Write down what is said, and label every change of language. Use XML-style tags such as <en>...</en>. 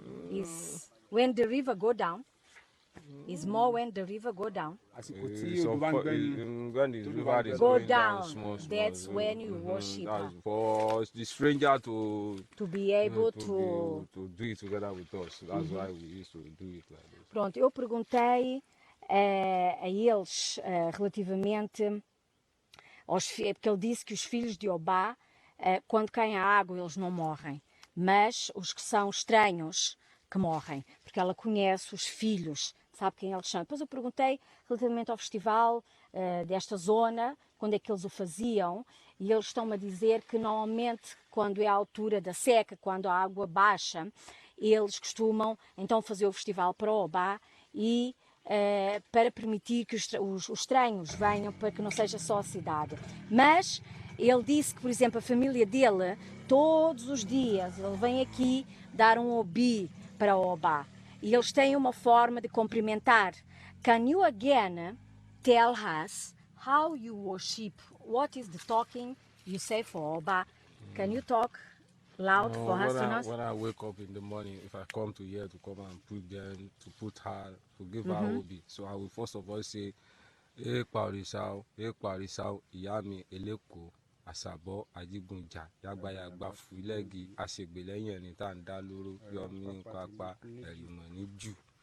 <en>Is when the river go down? Is more when the river go down? When the river is Go going down. small, That's when you worship her. That's for the stranger to be able to do it together with us. That's why we used to do it like this.</en> <pt>Pronto, eu perguntei a eles relativamente aos porque ele disse que os filhos de Obá, quando caem a água, eles não morrem, mas os que são estranhos que morrem, porque ela conhece os filhos, sabe quem eles são. Depois eu perguntei relativamente ao festival desta zona, quando é que eles o faziam, e eles estão-me a dizer que normalmente quando é a altura da seca, quando a água baixa, eles costumam então fazer o festival para o Obá e para permitir que os estranhos venham, para que não seja só a cidade. Mas ele disse que, por exemplo, a família dele, todos os dias, ele vem aqui dar um obi para o Obá. E eles têm uma forma de cumprimentar.</pt> <en>Can you again tell us how you worship? What is the talking you say for Obá? Can you talk loud for us to know? When I wake up in the morning, if I come to here to come and put her, to give her obi, so I will first of all say,</en> <yo>Parisao, Iyami, Eleko, Asabo, Ajigunja, Yagba Yagba Fulegi, Asegbe lẹ́yìn ẹni tá à ń dá lóró, Yomini Papa, Erimoniju.</yo>